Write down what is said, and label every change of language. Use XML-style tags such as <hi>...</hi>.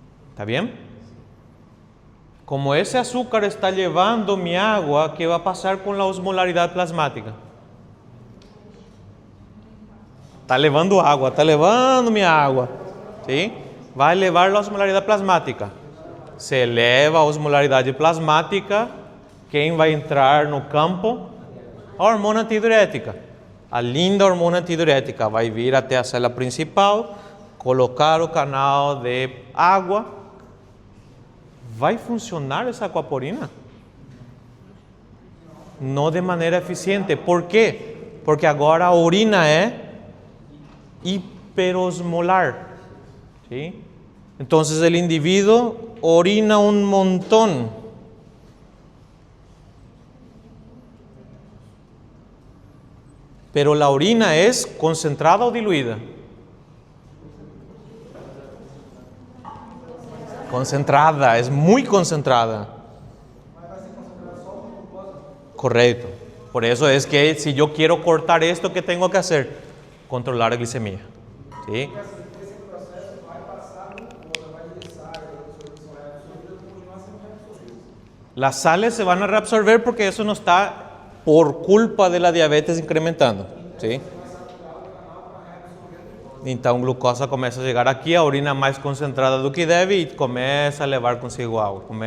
<es>¿Está bien? Como ese azúcar está llevando mi agua, ¿qué va a pasar con la osmolaridad plasmática? Está llevando agua, está llevando mi agua. ¿Sí? Va a elevar la osmolaridad plasmática.</es> <pt>Se eleva a osmolaridade plasmática, quem vai entrar no campo? A hormona antidiurética. A linda hormona antidiurética vai vir até a célula principal, colocar o canal de água,</pt> <es>¿va a funcionar esa aquaporina? No de manera eficiente. ¿Por qué? Porque ahora a orina es hiperosmolar. ¿Sí? Entonces el individuo orina un montón. Pero la orina es concentrada o diluida. Concentrada, es muy concentrada. Correcto. Por eso es que si yo quiero cortar esto, ¿qué tengo que hacer? Controlar la glicemia. ¿Sí? Las sales se van a reabsorber porque eso no está por culpa de la diabetes incrementando. ¿Sí?</es> <pt>Então, a glucosa começa a chegar aqui, a urina mais concentrada do que deve e começa a levar consigo água.</pt>